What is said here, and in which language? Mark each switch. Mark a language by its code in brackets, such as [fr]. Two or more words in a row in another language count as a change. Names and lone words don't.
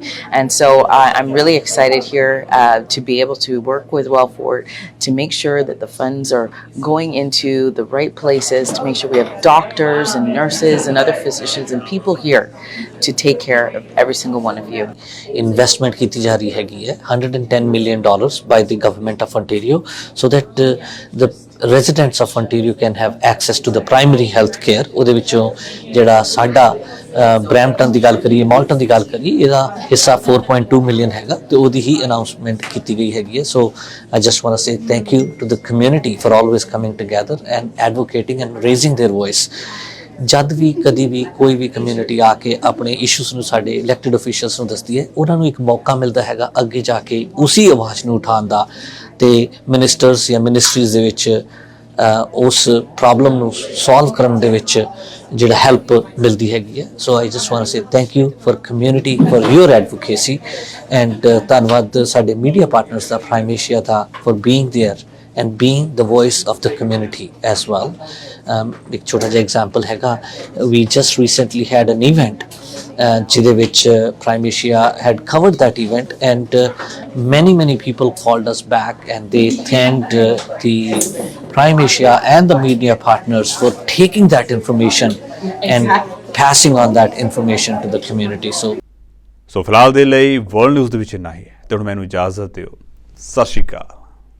[en] And so I'm really excited here to be able to work with Wellfort to make sure that the funds are going into the right places, to make sure we have doctors and nurses and other physicians and people here to take care of every single one of you. Investment [pa] ਕੀਤੀ ਜਾ ਰਹੀ ਹੈਗੀ ਹੈ [en] $110 million by the government of Ontario, so that the residents of Ontario can have access to the primary health care. [pa] ਉਹਦੇ ਵਿੱਚੋਂ ਜਿਹੜਾ ਸਾਡਾ ਬਰੈਂਪਟਨ ਦੀ ਗੱਲ ਕਰੀਏ, ਮਾਲਟਨ ਦੀ ਗੱਲ ਕਰੀਏ, ਇਹਦਾ ਹਿੱਸਾ 4.2 ਮਿਲੀਅਨ ਹੈਗਾ ਤੇ ਉਹਦੀ ਹੀ ਅਨਾਉਂਸਮੈਂਟ ਕੀਤੀ ਗਈ ਹੈਗੀ ਹੈ. [en] ਸੋ I just want to say thank you to the community for always coming together and advocating and raising their voice. [pa] ਜਦ ਵੀ ਕਦੀ ਵੀ ਕੋਈ ਵੀ ਕਮਿਊਨਿਟੀ ਆ ਕੇ ਆਪਣੇ ਇਸ਼ੂਜ਼ ਨੂੰ ਸਾਡੇ [en] elected officials [pa] ਨੂੰ ਦੱਸਦੀ ਹੈ, ਉਹਨਾਂ ਨੂੰ ਇੱਕ ਮੌਕਾ ਮਿਲਦਾ ਹੈਗਾ ਅੱਗੇ ਜਾ ਕੇ ਉਸੀ ਆਵਾਜ਼ ਨੂੰ ਉਠਾਉਣ ਦਾ ਤੇ ਮਿਨਿਸਟਰਸ ਜਾਂ ਮਿਨਿਸਟਰੀਜ਼ ਦੇ ਵਿੱਚ ਉਸ ਪ੍ਰੋਬਲਮ ਨੂੰ ਸੋਲਵ ਕਰਨ ਦੇ ਵਿੱਚ ਜਿਹੜਾ ਹੈਲਪ ਮਿਲਦੀ ਹੈਗੀ ਹੈ. [en] So I just want to say thank you for community, for your advocacy, and [pa] ਧੰਨਵਾਦ ਸਾਡੇ ਮੀਡੀਆ ਪਾਰਟਨਰਸ ਦਾ, ਪ੍ਰਾਈਮ ਏਸ਼ੀਆ ਦਾ, [en] for being there and being the voice of the community as well. [pa] ਇੱਕ ਛੋਟਾ ਜਾ [en] example हैगा, we just recently had an event [pa] ਜਿਹਦੇ ਵਿੱਚ [en] Prime Asia had covered that event, and many people called us back and they thanked the Prime Asia and the media partners for taking that information and passing on that information to the community. [pa] So ਫਿਲਹਾਲ ਦੇ ਲਈ ਵਰਲਡ ਨਿਊਜ਼ ਦੇ ਵਿੱਚ ਇੰਨਾ ਹੀ ਹੈ ਤੇ ਹੁਣ ਮੈਨੂੰ ਇਜਾਜ਼ਤ ਦਿਓ। ਸਤਿ ਸ਼੍ਰੀ ਅਕਾਲ।